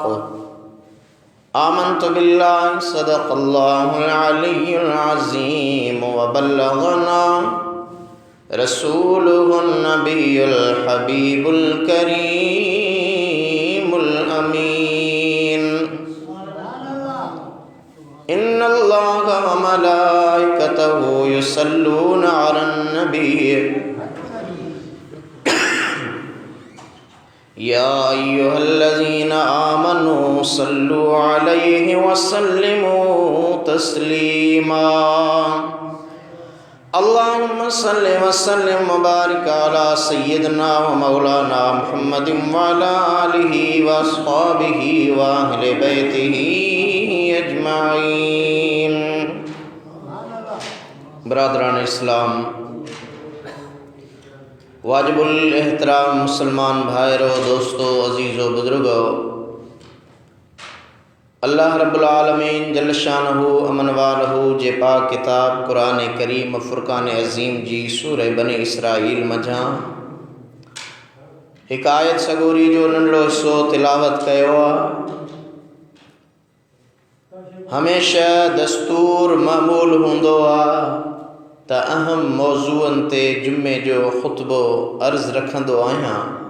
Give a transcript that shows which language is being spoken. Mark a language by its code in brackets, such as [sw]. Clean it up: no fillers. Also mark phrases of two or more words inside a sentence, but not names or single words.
[ar] آمنت بالله صدق الله العلي العظيم وبلغنا رسوله النبي الحبيب الكريم الأمين. إن الله وملائكته يصلون على النبي يا أيها الذين آمنوا صلوا عليه وسلموا تسليما. اللهم صل وسلم وبارك على سيدنا ومولانا محمد وعلى آله وأصحابه وأهل بيته أجمعين. [ur] برادران اسلام، واجب الاحترام مسلمان بھائیوں، دوستوں، عزیزوں، بزرگوں, [ar] الله رب العالمين جل شأنه [sd] अमन वालहु जे पाक किताब कुरान करीम फुरकान अज़ीम जी सूरह बनी इसराइल मझां हिकायत सगोरी जो नंढड़ो हिस्सो तिलावत कयो आहे। हमेशा दस्तूर मामूल हूंदो आहे त अहम मौज़ूअनि ते जुमे जो ख़ुतबो अर्ज़ रखंदो आहियां।